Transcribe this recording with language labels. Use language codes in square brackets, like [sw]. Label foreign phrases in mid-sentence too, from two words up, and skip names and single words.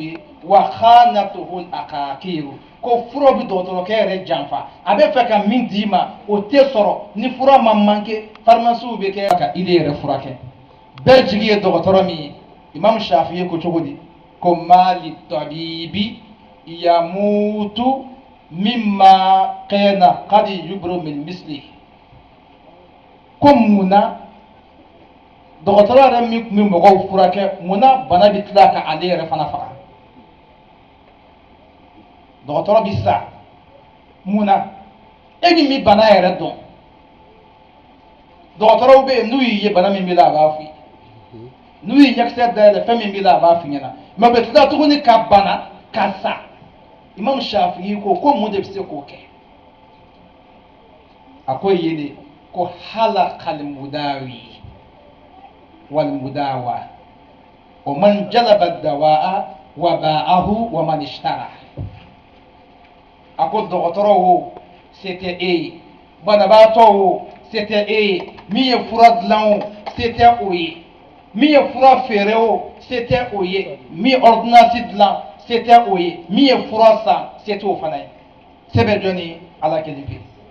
[bm] ye [ar] وخانته العقاقير [bm] ko fura bɛ dɔgɔtɔrɔkɛ yɛrɛ janfa a bɛ fɛ ka min d'i ma o tɛ sɔrɔ ni fura ma [fr] manqué pharmacie [bm] bɛ kɛ ka ile yɛrɛ furakɛ bɛɛ jigi ye dɔgɔtɔrɔ min ye imam shafi'i ko cogo di ko [ar] ما للطبيب يموت مما كان قد يبرئ من مثله [bm] ko munna dɔgɔtɔrɔ yɛrɛ min tun bɛ mɔgɔw furakɛ munna bana bɛ tila ka ale yɛrɛ fana faga dɔgɔtɔrɔ bɛ sa munna e min bɛ bana yɛrɛ dɔn dɔgɔtɔrɔw bɛ yen n'u y'i ye bana min b'i la a b'a f'i ye n'u y'i ɲɛkisɛ dayɛlɛ fɛn min b'i la a b'a f'i ɲɛna mɛ u bɛ tila tuguni ka bana ka sa imam shafi'i ko mun de bɛ se k'o kɛ a ko ye de ko [ar] هلك المداوي والمداوى ومن جلب الدواء وباعه ومن اشترى [bm] a ko dɔgɔtɔrɔ wo se tɛ e ye banabaatɔ wo se tɛ e ye min ye fura dilan o se tɛ o ye min ye fura feere o se tɛ o ye min ye ordonnance dilan se tɛ o ye min ye fura san se tɛ o fana ye se bɛ jɔn ni ala kelen pe